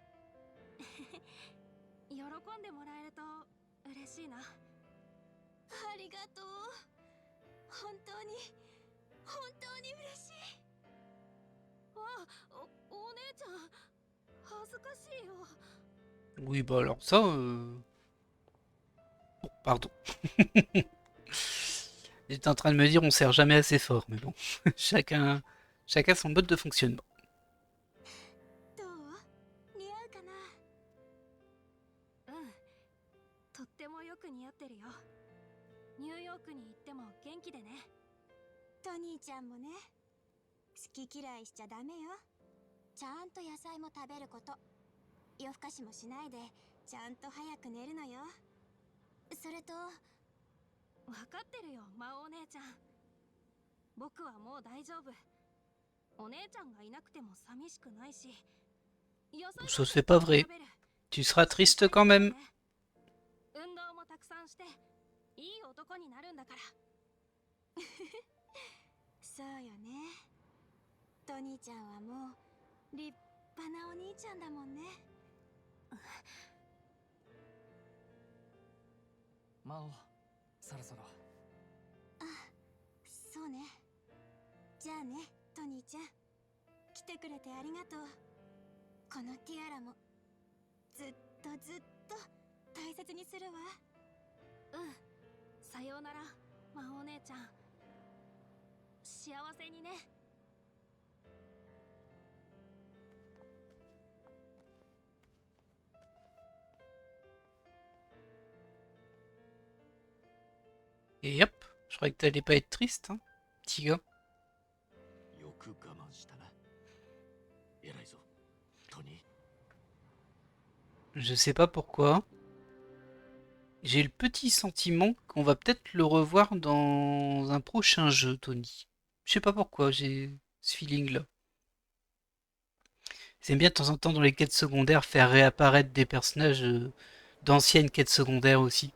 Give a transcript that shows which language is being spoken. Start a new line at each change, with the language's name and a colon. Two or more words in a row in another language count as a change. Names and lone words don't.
Japanese: 喜んでもらえると嬉しいな。ありがとう。本当に嬉しい。お姉ちゃん、恥ずかしいよ。
French: Oui, bah alors ça... Oh, pardon. J'étais en train de me dire on sert jamais assez fort, mais bon. chacun son mode de fonctionnement.
Japanese: どう？似合うかな？とってもよく似合ってるよ。ニューヨークに行っても元気でね。トニーちゃんもね。好き嫌いしちゃダメよ。ちゃんと野菜も食べること。夜更かしもしないでちゃんと早く寝るのよ。それと分かってるよ、魔王姉ちゃん。僕はもう大丈夫。お姉ちゃんがいなくても寂しくないし。
French: Ça c'est pas vrai. Tu seras triste quand même.
Japanese: 運動もたくさんしていい男になるんだから。そうよね。トニーちゃんはもう立派なお兄ちゃんだもんね。魔王、そろそろ。あ、そうね。じゃあね、トニーちゃん。来てくれてありがとう。このティアラもずっと大切にするわ。さようなら、魔王姉ちゃん。幸せにね。
French: Et hop, je croyais que t'allais pas être triste, hein, petit gars.
Japanese: よく我慢したな。偉いぞ、トニー。
French: Je sais pas pourquoi. J'ai le petit sentiment qu'on va peut-être le revoir dans un prochain jeu, Tony. Je sais pas pourquoi, j'ai ce feeling-là. C'est bien de temps en temps dans les quêtes secondaires faire réapparaître des personnages d'anciennes quêtes secondaires aussi.